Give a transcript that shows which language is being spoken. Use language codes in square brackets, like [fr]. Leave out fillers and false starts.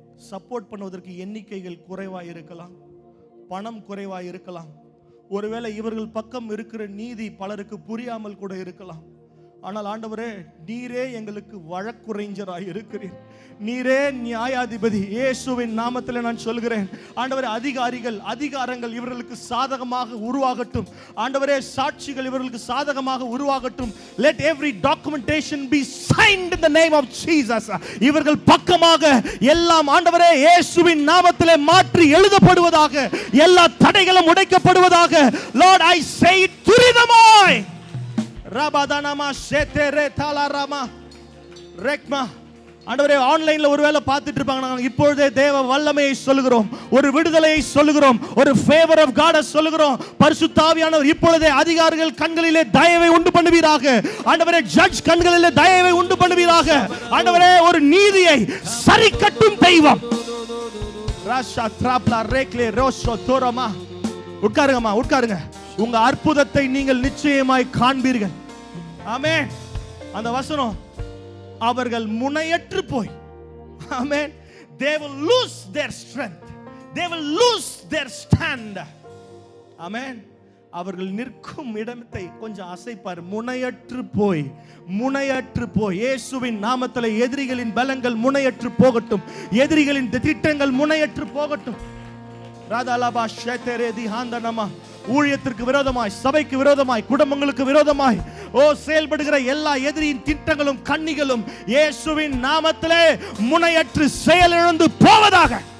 [ta] Support பண்ணுவதற்கு எண்ணிக்கைகள் குறைவாக இருக்கலாம், பணம் குறைவாக இருக்கலாம், ஒருவேளை இவர்கள் பக்கம் இருக்கிற நீதி பலருக்கு புரியாமல் கூட இருக்கலாம். ஆனால் ஆண்டவரே, நீரே எங்களுக்கு வழக்குரைஞராய் இருக்கிறீர், நீரே நியாயாதிபதி. இயேசுவின் நாமத்தில் நான் சொல்கிறேன் ஆண்டவரே, அதிகாரங்கள் இவர்களுக்கு சாதகமாக உருவாகட்டும். ஆண்டவரே, சாட்சிகள் இவர்களுக்கு சாதகமாக உருவாகட்டும். [en] Let every documentation be signed in the name of Jesus. [ta] இவர்கள் பக்கமாக எல்லாம் ஆண்டவரே இயேசுவின் நாமத்திலே மாற்றி எழுதப்படுவதாக, எல்லா தடைகளும் உடைக்கப்படுவதாக. [en] Lord, I say it துரிதமாய். ரபாதானமா ஷேதேரே தாலாராமா ரெக்மா. [ta] ஆண்டவரே, ஆன்லைன்ல ஒருவேளை பார்த்துட்டு இருப்பாங்க. நாங்கள் இப்பொழுதே தேவ வல்லமையை சொல்லுகிறோம், ஒரு விடுதலையை சொல்லுகிறோம், ஒரு [en] favour of God [ta] சொல்லுகிறோம். பரிசுத்த ஆவியானவர் இப்பொழுதே அதிகாரிகள் கண்களிலே தயவை உண்டு பண்ணுவீராக. ஆண்டவரே, ஜட்ஜ் கண்களிலே தயவை உண்டு பண்ணுவீராக. ஆண்டவரே, ஒரு நீதியை சரி கட்டும் தெய்வம். ராஷா த்ராப்லா ரேக்லே ரோஷோ தோரமா. உட்காருங்கம்மா, உட்காருங்க. உங்க அற்புதத்தை நீங்கள் நிச்சயமாய் காண்பீர்கள். ஆமென். அந்த வசனம், அவர்கள் முனையற்று போய், ஆமென், [en] they will lose their strength, they will lose their stand. [ta] ஆமென். அவர்கள் நிற்கும் இடத்தை கொஞ்சம் அசைப்பார். முனையற்று போய், முனையற்று போய். இயேசுவின் நாமத்திலே எதிரிகளின் பலங்கள் முனையற்று போகட்டும், எதிரிகளின் திட்டங்கள் முனையற்று போகட்டும். ராதாலாபா ஷேதேரேதி ஹாந்தனமா. ஊழியத்திற்கு விரோதமாய், சபைக்கு விரோதமாய், குடும்பங்களுக்கு விரோதமாய் செயல்படுகிற எல்லா எதிரியின் திட்டங்களும் கண்ணிகளும் இயேசுவின் நாமத்திலே முனையற்று செயலிழந்து போவதாக.